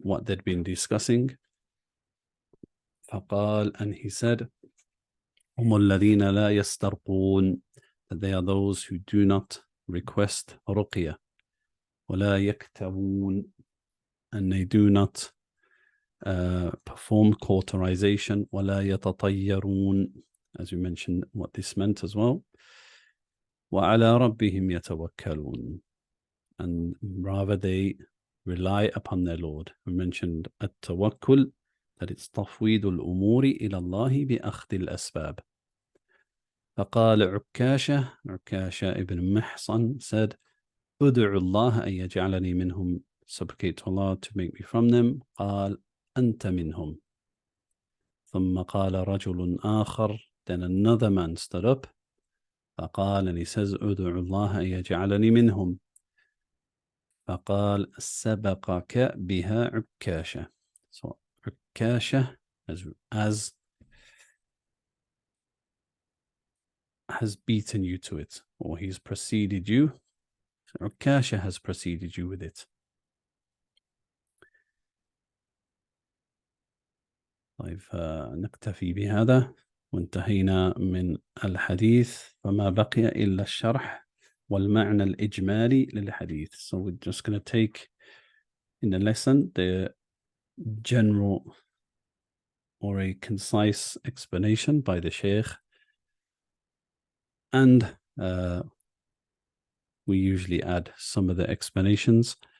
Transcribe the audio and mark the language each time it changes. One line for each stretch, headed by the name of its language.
English: what they'd been discussing.
Arabic: فقال,
English: and he said,
Arabic: هم الذين لا يسترقون,
English: that they are those who do not request ruqya,
Arabic: ولا يكتوون,
English: and they do not perform cauterization,
Arabic: ولا يتطيرون,
English: as we mentioned what this meant as well.
Arabic: وعلى ربهم يتوكلون,
English: and rather they rely upon their Lord. We mentioned التوكل, that it's
Arabic: تفويض الأمور إلى الله بأخذ الأسباب. فقال
English: عكاشة ibn محصن said,
Arabic: أدعو الله أن يجعلني منهم,
English: supplicate to Allah to make me from them.
Arabic: قال أنت منهم. ثم قال رجل آخر,
English: then another man stood up.
Arabic: فقال,
English: and he says,
Arabic: أدعو الله أن يجعلني منهم. فقال سبقك بها عكاشة.
English: So عكاشة as has beaten you to it, or he's preceded you. So عكاشة has preceded you with it.
Arabic: طيب نكتفي بهذا وانتهينا من الحديث, فما بقي إلا الشرح والمعنى الإجمالي للحديث.
English: So we're just going to take in the lesson the general or a concise explanation by the Sheikh, and we usually add some of the explanations.